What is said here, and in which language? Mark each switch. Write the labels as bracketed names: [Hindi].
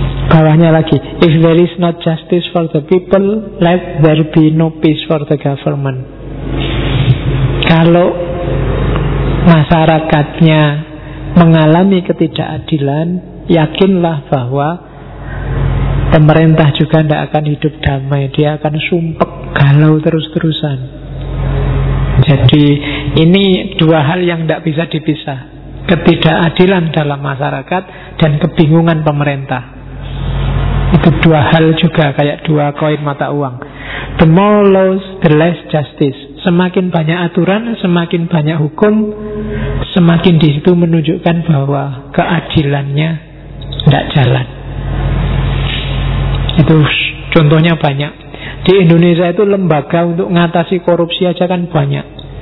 [Indonesian] Bawahnya lagi, [English] if there is not justice for the people, let there be no peace for the government. [Indonesian] Kalau masyarakatnya mengalami ketidakadilan, yakinlah bahwa pemerintah juga tidak akan hidup damai, dia akan sumpek, galau terus-terusan. Jadi ini dua hal yang tidak bisa dipisah, ketidakadilan dalam masyarakat dan kebingungan pemerintah. Itu dua hal juga, kayak dua koin mata uang. [English] The more laws, the less justice. [Indonesian] Semakin banyak aturan, semakin banyak hukum, semakin di situ menunjukkan bahwa keadilannya tidak jalan. Itu contohnya banyak. Di Indonesia itu lembaga untuk ngatasi korupsi aja kan banyak.